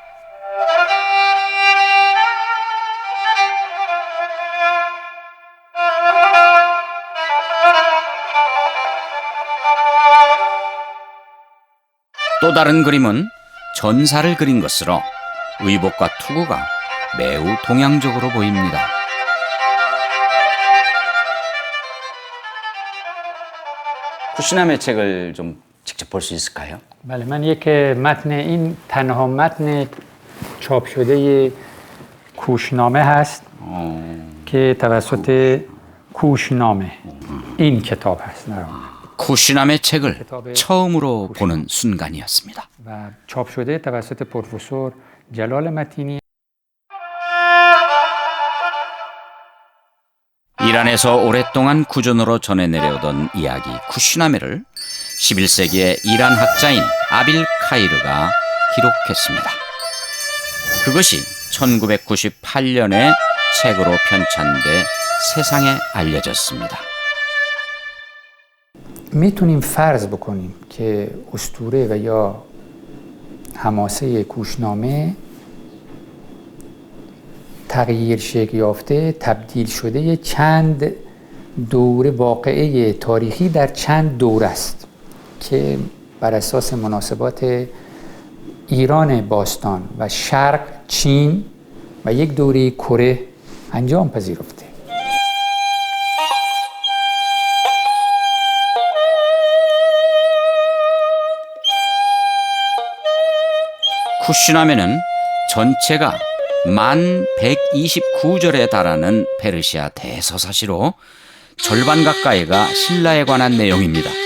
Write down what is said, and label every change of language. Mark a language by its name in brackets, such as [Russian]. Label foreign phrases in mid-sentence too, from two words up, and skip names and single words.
[Korean] 또 다른 그림은 전사를 그린 것으로 의복과 투구가 매우 동양적으로 보입니다. 쿠시남의 책을 좀 직접 볼 수 있을까요? [Persian] بله من یک متن این تنها متن چاپ شده کوشنامه هست که توسط کوشنامه این کتاب هست [Korean] 쿠시남의 책을 처음으로 보는 순간이었습니다. [Persian] و چاپ شده توسط پروفسور جلال متینی. [Korean] 이란에서 오랫동안 구전으로 전해 내려오던 이야기 쿠시나메를 11세기의 이란 학자인 아빌 카이르가 기록했습니다. 그것이 1998년에 책으로 편찬돼 세상에 알려졌습니다. [Persian] میتونیم فرض بکنیم که اسطوره و یا حماسه کوشنامه تغییر شکل یافته تبدیل شده چند دوره واقعه تاریخی در چند دوره است که بر اساس مناسبات ایران باستان و شرق چین و یک دوره کره انجام پذیرفته. [Korean] 쿠시나메는 전체가 1129절에 달하는 페르시아 대서사시로 절반 가까이가 신라에 관한 내용입니다.